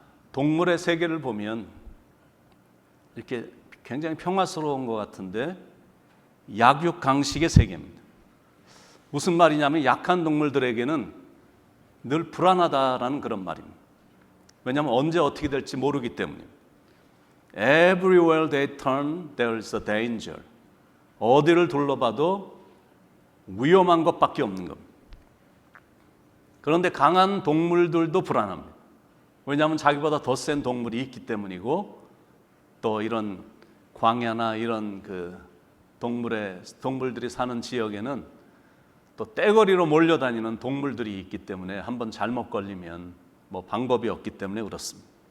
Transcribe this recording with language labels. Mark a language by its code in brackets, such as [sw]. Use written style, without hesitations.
[ko] 동물의 세계를 보면 이렇게 굉장히 평화스러운 것 같은데 약육강식의 세계입니다. 무슨 말이냐면 약한 동물들에게는 늘 불안하다라는 그런 말입니다. 왜냐하면 언제 어떻게 될지 모르기 때문입니다. [en] Everywhere they turn, there is a danger. [ko] 어디를 둘러봐도 위험한 것밖에 없는 겁니다. 그런데 강한 동물들도 불안합니다. 왜냐하면 자기보다 더 센 동물이 있기 때문이고, 또 이런 광야나 이런 동물들이 사는 지역에는 또 떼거리로 몰려다니는 동물들이 있기 때문에 한번 잘못 걸리면 방법이 없기 때문에 그렇습니다.